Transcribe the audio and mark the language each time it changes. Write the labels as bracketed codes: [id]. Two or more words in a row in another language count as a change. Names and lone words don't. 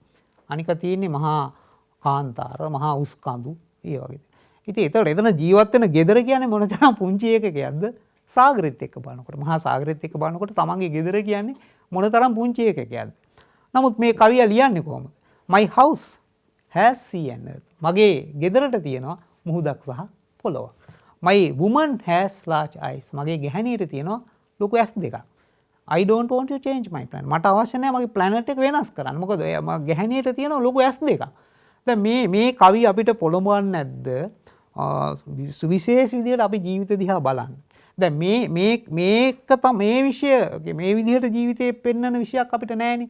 [si] අනික තියෙන්නේ මහා කාන්තාර, මහා උස් කඳු ඒ වගේ. ඉතින් ඒතකොට එතන ජීවත් වෙන ගෙදර කියන්නේ මොන තරම් පුංචි එකකයක්ද? සාගරෙත් එක්ක බලනකොට, මහා සාගරෙත් එක්ක බලනකොට තමන්ගේ ගෙදර කියන්නේ මොන තරම් පුංචි එකකයක්ද? නමුත් මේ කවියා ලියන්නේ කොහොමද? [en] my house has sea and earth. [si] මගේ ගෙදරට තියෙනවා මුහුදක් සහ පොළොවක්. [en] my woman has large eyes. [si] මගේ ගැහණියට තියෙනවා ලොකු ඇස් දෙකක්. [en] I don't want to change my planet. [si] මට අවශ්‍ය නැහැ මගේ planet එක වෙනස් කරන්න. මොකද මගේ ගැහණියට තියෙනවා ලොකු ඇස් දෙකක්. දැන් මේ කවි අපිට පොළඹවන්නේ නැද්ද? සුවිශේෂ විදියට අපි ජීවිත දිහා බලන්න. දැන් මේක මේ විෂය මේ විදිහට ජීවිතේ පෙන්වන විෂයක් අපිට නැහැනේ.